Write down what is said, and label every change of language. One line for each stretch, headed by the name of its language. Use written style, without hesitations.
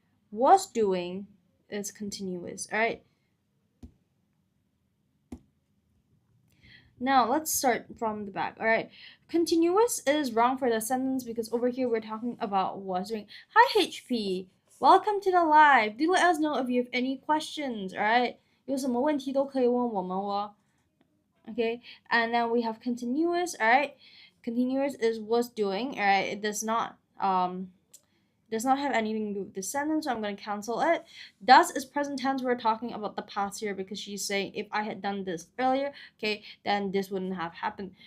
English: Was doing is continuous. All right. Now let's start from the back. All right. Continuous is wrong for the sentence because over here we're talking about was doing. Hi HP. Welcome to the live. Do let us know if you have any questions. All right.
Chinese: 有什么问题都可以问我们哦。
English: Okay, and then we have continuous. All right, continuous is was doing. All right, it does not have anything to do with the sentence, so I'm going to cancel it. Does is present tense. We're talking about the past here because she's saying if I had done this earlier, okay, then this wouldn't have happened.